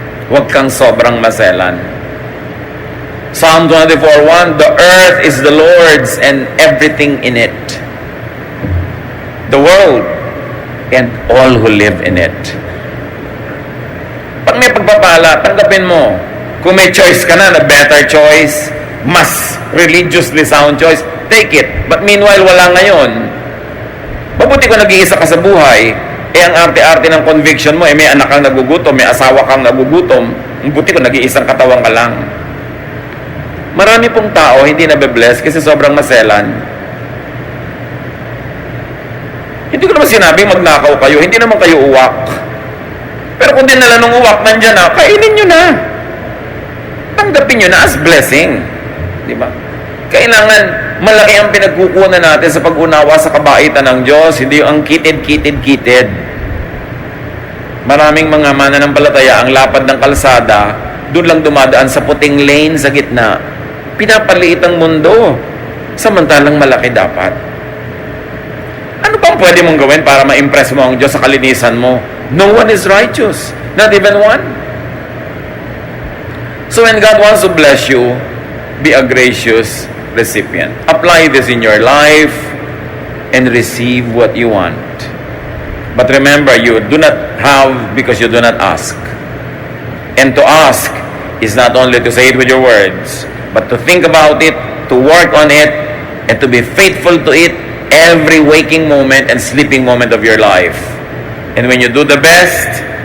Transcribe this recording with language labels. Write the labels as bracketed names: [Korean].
[Filipino] Huwag kang sobrang maselan. [English] Psalm 24:1, the earth is the Lord's and everything in it. The world and all who live in it. [Filipino] Pag may pagpapala, tanggapin mo. Kung may choice ka na better choice, mas religiously sound choice, [English] take it. But meanwhile, [Filipino] wala ngayon. Mabuti kung nag-iisa ka sa buhay, ang arte-arte ng conviction mo, may anak kang nagugutom, may asawa kang nagugutom, mabuti kung nag-iisang katawan ka lang. Marami pong tao hindi nabe-bless kasi sobrang maselan. Hindi ko naman sinabi magnakaw kayo, hindi naman kayo uwak. Pero kung dinala ng uwak, nandyan na, kainin nyo na. Tanggapin nyo na as blessing. Di ba? Kailangan malaki ang pinagkukunan natin sa pag-unawa sa kabaitan ng Diyos, hindi ang kitid. Maraming mga mananampalataya ang lapad ng kalsada, doon lang dumadaan sa puting lane sa gitna. Pinapaliit ang mundo, samantalang malaki dapat. Ano bang pwede mong gawin para ma-impress mo ang Diyos sa kalinisan mo? [English] No one is righteous. Not even one. So when God wants to bless you, be a gracious recipient. Apply this in your life and receive what you want. But remember, you do not have because you do not ask. And to ask is not only to say it with your words, but to think about it, to work on it, and to be faithful to it every waking moment and sleeping moment of your life. And when you do the best,